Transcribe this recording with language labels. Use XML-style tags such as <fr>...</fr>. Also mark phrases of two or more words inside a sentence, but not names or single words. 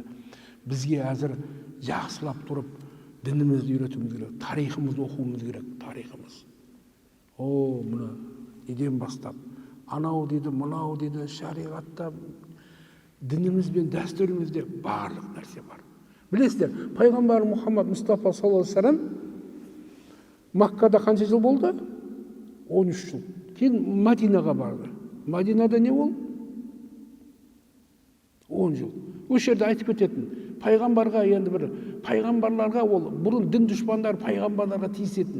<kk>Бізге әзір жақсылап тұрып, дінімізді үйретуіміз керек, тарихымызды оқуымыз керек, тарихымыз. Мына неден бастап, анау дейді, мынау дейді, шариғатта, дініміз бен дәстүрімізде барлық нәрсе бар. Білесіздер, пайғамбар Мұхаммад Мұстафа</kk> <ar>صلى الله عليه وسلم</ar> <kk>Маккада қанша жыл болды? 13 жыл. Кейін Мадинаға барды. Мадинада не ол? 10 жыл. Осы жерде айтып кететін, пайғамбарға енді бір пайғамбарларға ол бұрын дін дұшпандар пайғамбарларға тиісетін.</kk>